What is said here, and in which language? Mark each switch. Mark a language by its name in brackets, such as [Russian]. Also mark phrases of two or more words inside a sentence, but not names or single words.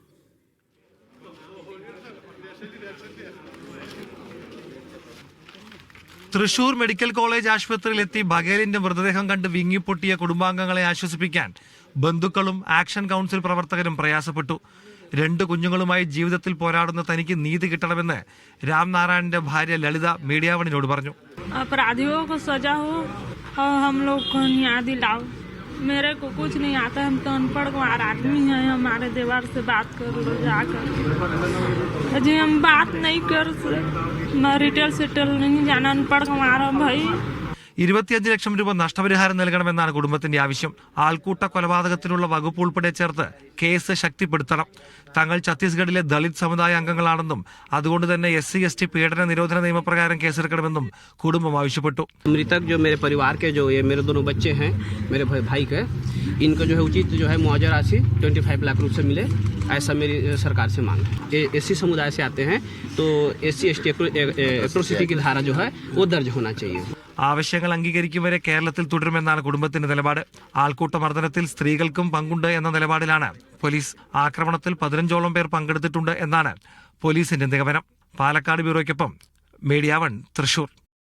[Malayalam] തൃശൂർ മെഡിക്കൽ കോളേജ് ആശുപത്രിയിലെത്തി ബഗേലിന്റെ മൃതദേഹം കണ്ട് വിങ്ങിപ്പൊട്ടിയ കുടുംബാംഗങ്ങളെ ആശ്വസിപ്പിക്കാൻ ബന്ധുക്കളും ആക്ഷൻ കൗൺസിൽ പ്രവർത്തകരും പ്രയാസപ്പെട്ടു. 2 കുഞ്ഞുങ്ങളുമായി ജീവിതത്തിൽ പോരാടുന്ന തനിക്ക് നീതി കിട്ടണമെന്ന് രാംനാരായണന്റെ ഭാര്യ ലളിത മീഡിയ വണിനോട് പറഞ്ഞു. [Hindi] मेरे को कुछ नहीं आता, हम तो अनपढ़ गंवार आदमी हैं. हमारे दीवार से बात कर लो जाकर. अजय हम बात नहीं कर सकते. रिटेल सेटल नहीं जाना, अनपढ़ गंवार भाई. [Malayalam] 25 ലക്ഷം രൂപ നഷ്ടപരിഹാരം നൽകണമെന്നാണ് കുടുംബത്തിന്റെ ആവശ്യം. ആൾക്കൂട്ട കൊലപാതകത്തിനുള്ള വകുപ്പ് ഉൾപ്പെടെ ചേർത്ത് കേസ് ശക്തിപ്പെടുത്തണം. തങ്ങൾ ഛത്തീസ്ഗഡിലെ ദളിത് സമുദായ അംഗങ്ങളാണെന്നും അതുകൊണ്ട് തന്നെ SC/ST പീഡന നിരോധന നിയമപ്രകാരം കേസെടുക്കണമെന്നും കുടുംബം ആവശ്യപ്പെട്ടു. [Hindi] मृतक जो मेरे परिवार के जो ये मेरे दोनों बच्चे हैं, मेरे भाई के, इनको जो है उचित जो है मुआवजा राशि 25 लाख रुपए से मिले, ऐसा मेरी सरकार से मांग है. SC समुदाय से आते हैं तो SC/ST एट्रोसिटी की धारा जो है वो दर्ज होना चाहिए. [Malayalam] ആവശ്യങ്ങൾ അംഗീകരിക്കും വരെ കേരളത്തിൽ തുടരുമെന്നാണ് കുടുംബത്തിന്റെ നിലപാട്. ആൾക്കൂട്ട മർദ്ദനത്തിൽ സ്ത്രീകൾക്കും പങ്കുണ്ട് എന്ന നിലപാടിലാണ് പോലീസ്. ആക്രമണത്തിൽ 15ഓളം പേർ പങ്കെടുത്തിട്ടുണ്ട് എന്നാണ് പോലീസിന്റെ നിഗമനം. പാലക്കാട് ബ്യൂറോയ്ക്കൊപ്പം മീഡിയ 1 തൃശൂർ.